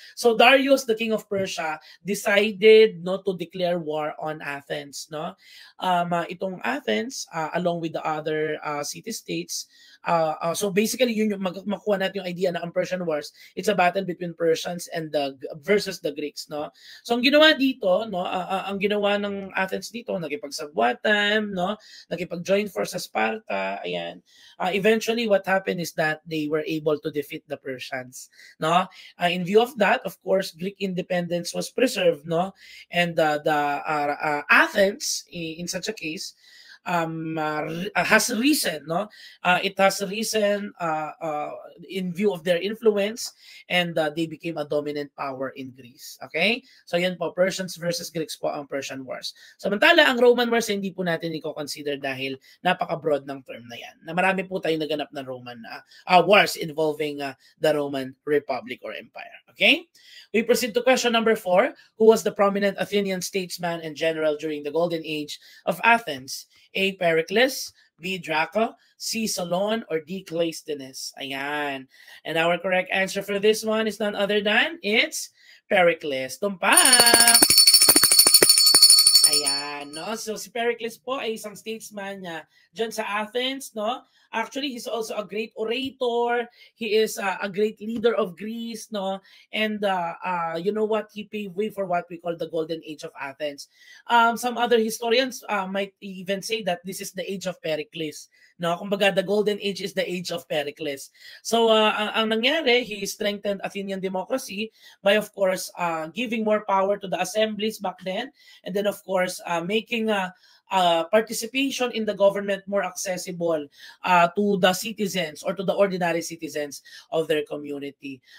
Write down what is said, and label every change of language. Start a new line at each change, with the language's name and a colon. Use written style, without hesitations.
English: So Darius, the king of Persia, decided to declare war on Athens, no? Itong Athens along with the other city-states, so basically
Filipino: yun yung makuha natin yung idea na ang
English: Persian Wars, it's a battle between Persians and versus the Greeks, no?
Filipino: So ang ginawa dito, no, ang ginawa ng Athens dito, nakipagsabwatan, no, nakipag-join force sa Sparta, ayan.
English: Eventually what happened is that they were able to defeat the Persians, no? In view of that, of course, Greek independence was preserved, no? And Athens in such a case has risen, no? It has risen in view of their influence, and they became a dominant power in Greece.
Filipino: Okay? So yan po, Persians versus Greeks po ang Persian Wars. Samantala, ang Roman Wars hindi po natin i-consider dahil napaka-broad ng term na yan. Na marami po tayong naganap na Roman wars
English: involving the Roman Republic or Empire.
Filipino: Okay?
English: We proceed to question number 4. Who was the prominent Athenian statesman and general during the golden age of Athens? A. Pericles, B. Draco, C. Solon, or D. Cleisthenes. Ayan. And our correct answer for this one is none other than it's Pericles.
Filipino: Tumpak! Ayan, no? So si Pericles po ay isang statesman niya dyan sa Athens, no?
English: Actually, he's also a great orator. He is a great leader of Greece, no? And you know what? He paved way for what we call the Golden Age of Athens. Some other historians might even say that this is the age of Pericles. No, kumbaga the Golden Age is the age of Pericles. So ang nangyari, he strengthened Athenian democracy by, of course, giving more power to the assemblies back then, and then of course making participation in the government more accessible to the citizens or to the ordinary citizens of their community.